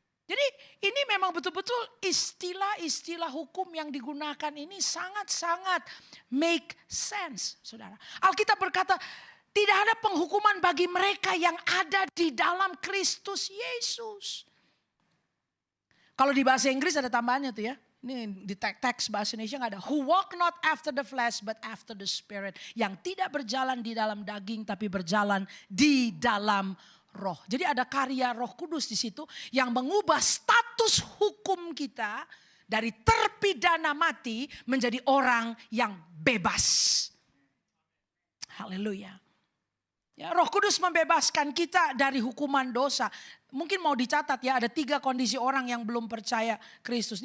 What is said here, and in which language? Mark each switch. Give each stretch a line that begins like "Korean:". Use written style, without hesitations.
Indonesian: Jadi ini memang betul-betul istilah-istilah hukum yang digunakan ini sangat-sangat make sense, saudara. Alkitab berkata, tidak ada penghukuman bagi mereka yang ada di dalam Kristus Yesus. Kalau di bahasa Inggris ada tambahannya tuh ya. Ini di teks bahasa Indonesia nggak ada.
English: Who walk not after the flesh but after the spirit.
Indonesian: Yang tidak berjalan di dalam daging tapi berjalan di dalam roh. Jadi ada karya Roh Kudus di situ yang mengubah status hukum kita dari terpidana mati menjadi orang yang bebas. Haleluya. Ya, Roh Kudus membebaskan kita dari hukuman dosa. Mungkin mau dicatat ya, ada 3 kondisi orang yang belum percaya Kristus.